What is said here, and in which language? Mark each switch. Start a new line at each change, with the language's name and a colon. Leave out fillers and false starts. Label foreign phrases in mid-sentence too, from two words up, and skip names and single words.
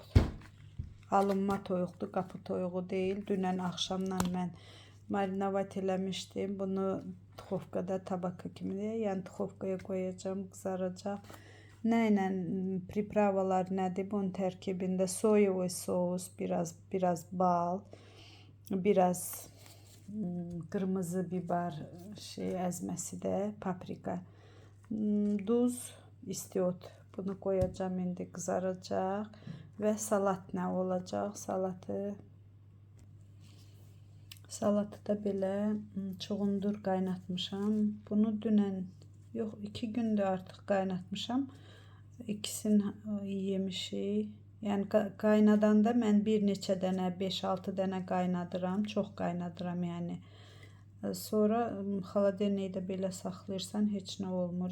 Azerbaijani: Alınma toyuqdur, qapı toyuğu deyil. Dünən axşamdan mən marinavat eləmişdim. Bunu tuxovkada tabaka kimi deyə, yəni tuxovkaya qoyacağam, qızaracaq. Nə ilə pripravalar nədir? Bunun tərkibində soyavı sos,
Turkish: biraz bal, biraz kırmızı biber ezmesi de, paprika,
Azerbaijani: duz, istiot.
Turkish: Bunu koyacağım, indi kızaracak. Ve salat ne olacak? Salatı da böyle çoğundur qaynatmışam.
Azerbaijani: Bunu dünən, yox 2 gündür artıq qaynatmışam. İkisini yemişik. Yəni qaynadanda mən bir neçə dənə, 5-6 dənə qaynadıram. Çox qaynadıram yəni. Sonra xaladelnikdə belə saxlayırsan heç nə olmur.